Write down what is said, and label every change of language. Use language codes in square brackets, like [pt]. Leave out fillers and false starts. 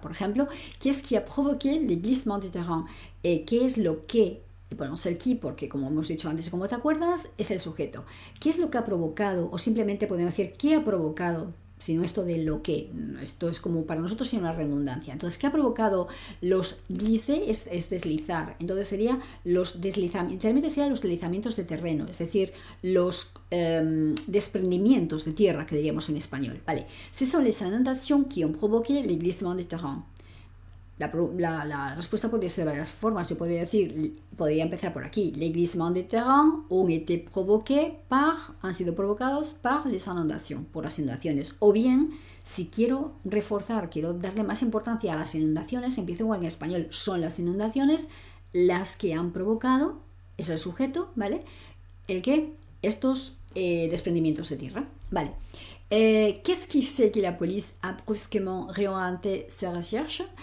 [es] Por ejemplo, [fr] qu'est-ce qui a provoqué le glissement de terrain? [es] ¿Qué es lo que? Y ponemos el qui porque, como hemos dicho antes, como te acuerdas, es el sujeto. ¿Qué es lo que ha provocado? O simplemente podemos decir, ¿qué ha provocado? Sino esto de lo que. Esto es como para nosotros sin una redundancia. Entonces, ¿qué ha provocado los glisser? Es deslizar. Entonces sería los deslizamientos. Realmente serían los deslizamientos de terreno, es decir, los desprendimientos de tierra, que diríamos en español. Vale. [fr] Ce sont les inondations qui ont provoqué les glissements de terrain. [es] La respuesta podría ser de varias formas. Yo podría empezar por aquí. [fr] Les glissements de terrain ont été provoqués [es] han sido provocados [fr] par les inondations, [es] por las inundaciones. O bien, si quiero reforzar, quiero darle más importancia a las inundaciones, empiezo igual en español. Son las inundaciones las que han provocado, eso es el sujeto, ¿vale? Estos desprendimientos de tierra, ¿vale? [fr] Qu'est-ce qui fait que la police a brusquement réorienté ses recherches?